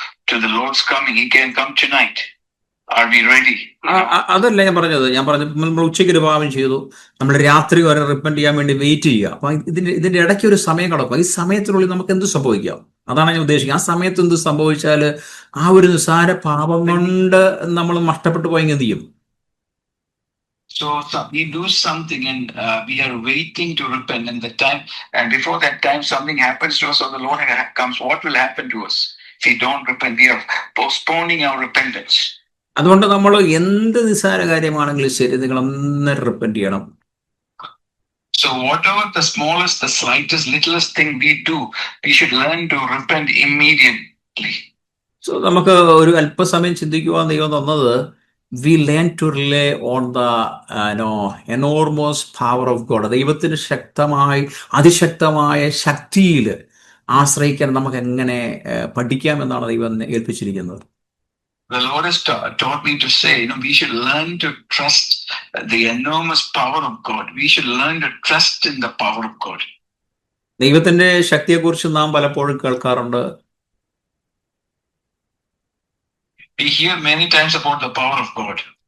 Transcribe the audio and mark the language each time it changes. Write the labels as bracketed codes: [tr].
[en] To the Lord's coming, He can come tonight. Are we ready? [ml] അതല്ല ഞാൻ പറഞ്ഞത്. നമ്മൾ ഉച്ചയ്ക്ക് ഒരു പാപം ചെയ്തു, നമ്മൾ രാത്രി വരെ റിപ്പൻറ്റ് ചെയ്യാൻ വേണ്ടി വെയിറ്റ് ചെയ്യുക. അപ്പൊ ഇതിന്റെ ഇടയ്ക്ക് ഒരു സമയം കിടക്കും. ഈ സമയത്തിനുള്ളിൽ നമുക്ക് എന്ത് സംഭവിക്കാം? അതാണ് ഞാൻ ഉദ്ദേശിക്കുന്നത്. ആ സമയത്ത് എന്ത് സംഭവിച്ചാൽ ആ ഒരു നിസ്സാര പാപം കൊണ്ട് നമ്മൾ നഷ്ടപ്പെട്ടു പോയെങ്കിൽ എന്ത് ചെയ്യും? [en] So we do something and we are waiting to repent, and before that time something happens to us or the Lord comes. What will happen to us if we don't repent? We are postponing our repentance. [ml] അതുകൊണ്ട് നമ്മൾ എന്ത് നിസ്സാര കാര്യമാണെങ്കിലും ശരി, നിങ്ങൾ ഒന്ന് repent ചെയ്യണം. [en] So whatever the smallest, the slightest, littlest thing we do, we should learn to repent immediately. So [ml] നമുക്ക് ഒരു അല്പസമയം ചിന്തിക്കുവാൻ ദൈവം തന്നത്, [en] we learn to rely on the enormous power of God. [ml] ദൈവത്തിന് അതിശക്തമായ ശക്തിയിൽ ആശ്രയിക്കാൻ നമുക്ക് എങ്ങനെ പഠിക്കാമെന്നാണ് ദൈവം ഏൽപ്പിച്ചിരിക്കുന്നത്. [en] The Lord has taught me to say, we should learn to trust the enormous power of God. We should learn to trust in the power of God. [ml] ദൈവത്തിന്റെ ശക്തിയെക്കുറിച്ച് നാം പലപ്പോഴും കേൾക്കാറുണ്ട്. [en] We hear many times about the power of God.